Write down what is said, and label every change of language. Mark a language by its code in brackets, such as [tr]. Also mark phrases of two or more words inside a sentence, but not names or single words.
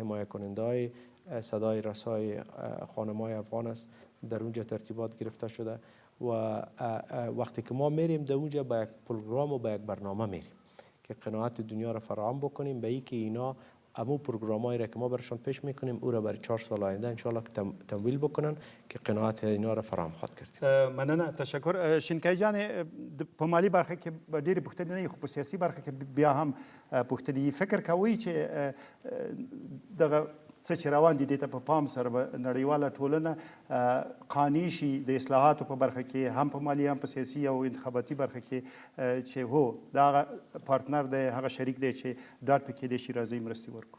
[fa] حمایت کننده های صدای رسای خانم‌های افغان است، در اونجا ترتیبات گرفته شده و وقتی که ما میریم در اونجا با یک پروگرام و با یک برنامه میریم که قناعت دنیا را فراهم بکنیم به اینکه اینا همون پروگرامایی را که ما برشان پیش میکنیم او را برای 4 سال آینده انشالله تمویل بکنن که قناعت اینا را فراهم خواهد کرد. [ps] مننه، تشکر. شینکای جان، په مالی برخه کې ډېرې پوښتنې نه دي، خو په سیاسي برخه کې بیا هم پوښتنې فکر کوئ چې دغه څه چې روان دي دې ته په پام سره به نړیواله ټولنه قانع شي د اصلاحاتو په برخه کې، هم په مالي هم په سیاسي او انتخاباتي برخه کې چې هو دا هغه پارتنر دی، هغه شریک دی چې ډاډ پکې دی شي راځي مرستې ورکړو.